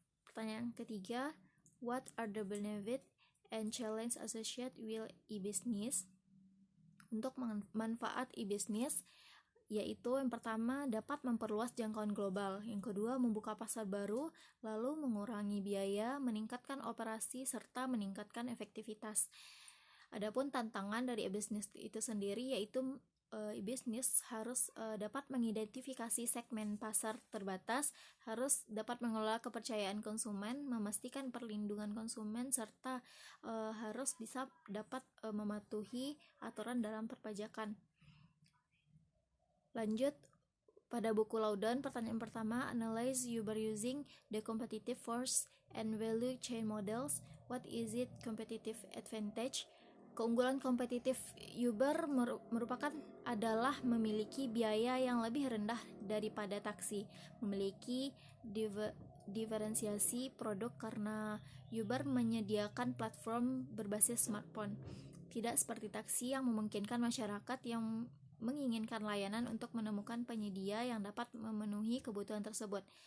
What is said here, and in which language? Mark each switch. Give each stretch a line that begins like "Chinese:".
Indonesian: Pertanyaan ketiga,
English: what are the benefits and challenges associated with e-business?
Indonesian: Untuk manfaat e-business, yaitu yang pertama dapat memperluas jangkauan global, yang kedua membuka pasar baru, lalu mengurangi biaya, meningkatkan operasi, serta meningkatkan efektivitas. Adapun tantangan dari e-business itu sendiri yaitu e-business harus dapat mengidentifikasi segmen pasar terbatas, harus dapat mengelola kepercayaan konsumen, memastikan perlindungan konsumen, serta harus bisa dapat mematuhi aturan dalam perpajakan. Lanjut pada buku Loudoun, pertanyaan pertama,
English: analyze Uber using the competitive force and value chain models. What is its competitive advantage?
Indonesian: Keunggulan kompetitif Uber adalah memiliki biaya yang lebih rendah daripada taksi, memiliki diferensiasi produk karena Uber menyediakan platform berbasis smartphone, tidak seperti taksi yang memungkinkan masyarakat yang menginginkan layanan untuk menemukan penyedia yang dapat memenuhi kebutuhan tersebut.